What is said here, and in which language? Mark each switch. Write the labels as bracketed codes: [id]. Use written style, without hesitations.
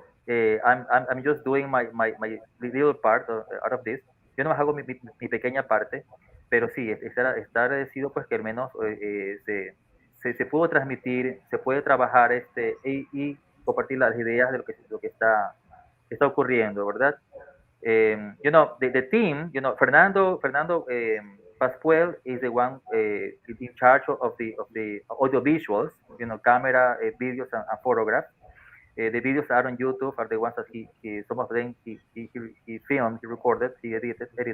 [en] I'm just doing my little part out of this. [es] Yo no hago mi pequeña parte, pero sí, está agradecido pues que al menos se pudo transmitir, se puede trabajar y compartir las ideas de lo que está ocurriendo, ¿verdad? [en] The team, Fernando Pascual is the one in charge of the audio visuals, camera, videos, and photographs. The videos are on YouTube, are the ones that he some of them he filmed, he recorded, he edited.